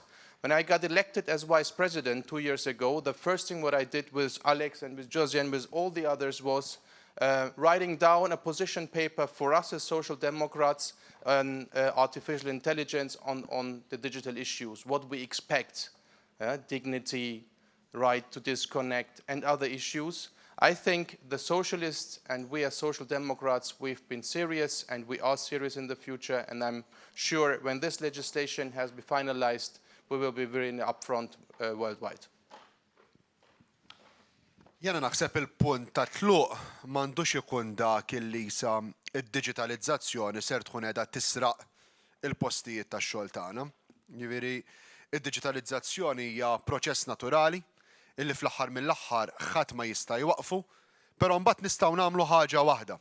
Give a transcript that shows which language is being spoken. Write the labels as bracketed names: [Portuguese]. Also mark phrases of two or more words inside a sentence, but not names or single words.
[English] When I got elected as vice president 2 years ago, the first thing what I did with Alex and with Josie and with all the others was writing down a position paper for us as social democrats on artificial intelligence on the digital issues, what we expect, dignity, right to disconnect, and other issues. I think the socialists and we as social democrats, we've been serious and we are serious in the future, and I'm sure when this legislation has been finalized, we will be very upfront worldwide. [Maltese] Jena naħseb il-punt ta' tluq m'għandux ikun dak illi sa id-diġitalizzazzjoni ser tkun qiegħda tisraq il-postijiet tax-xogħol tagħna. Jiġifieri id-diġitalizzazzjoni hija proċess naturali illi fl-aħħar mill-aħħar ħadd ma jista' jwaqfu, però mbagħad nistgħu nagħmlu ħaġa waħda.